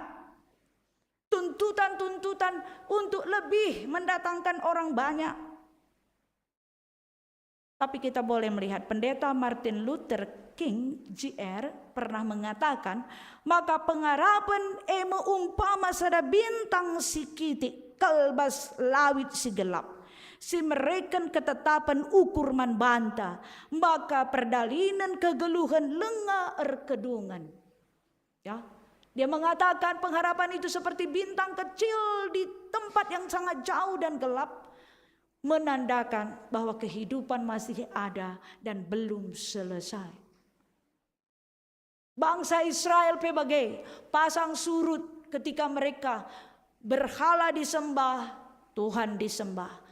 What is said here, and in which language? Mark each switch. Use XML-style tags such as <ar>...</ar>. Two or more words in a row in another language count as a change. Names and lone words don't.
<id>Tuntutan-tuntutan untuk lebih mendatangkan orang banyak. Tapi kita boleh melihat pendeta Martin Luther King Jr. pernah mengatakan,</id> <btx>maka pengharapan umpama sada bintang si kitik kalbas lawit si gelap. Si mereken ketetapan ukur man banta, maka perdalinan kegeluhan lenga erkedungan.</btx> <id>Ya, dia mengatakan pengharapan itu seperti bintang kecil di tempat yang sangat jauh dan gelap, menandakan bahwa kehidupan masih ada dan belum selesai. Bangsa Israel pebagai pasang surut ketika mereka berhala disembah, Tuhan disembah.</id>